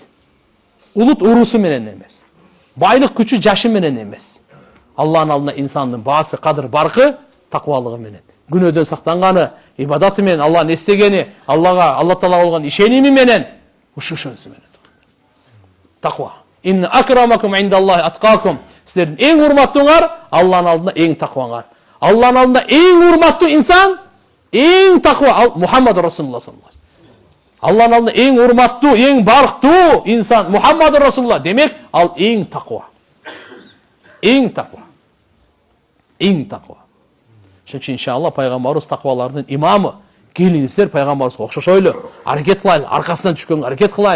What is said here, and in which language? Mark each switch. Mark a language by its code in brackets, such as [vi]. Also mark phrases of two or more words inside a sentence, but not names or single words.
[ky] Улут урусу менен эмес. Байлык күчү жашы менен эмес. Алланын алдында инсандын баасы, кадыр баркы таквалыгы менен. Күнөөдөн сактанганы, ибадаты менен, Алланы эстегени, Алла Таалага болгон ишеними менен, ушунусу менен. Таква. [ar] إن أكرمكم عند الله أتقاكم. [ky] Силердин эң урматтууңар Алланын алдында эң такваңар. Алланын алдында эң урматтуу инсан, эң таква Мухаммад [ar] رسول الله صلى الله عليه وسلم. [ky] Алланын алдында эң урматтуу, эң барктуу инсан Мухаммад Расулуллах. Демек, ал эң таква. Эң таква. Эң таква. Ошон үчүн иншалла пайгамбарыбыз таквалардын имамы. Келиңиздер пайгамбарыбызга окшошойлу, аракет кылайлы, аркасынан түшкөнгө аракет кылайлы.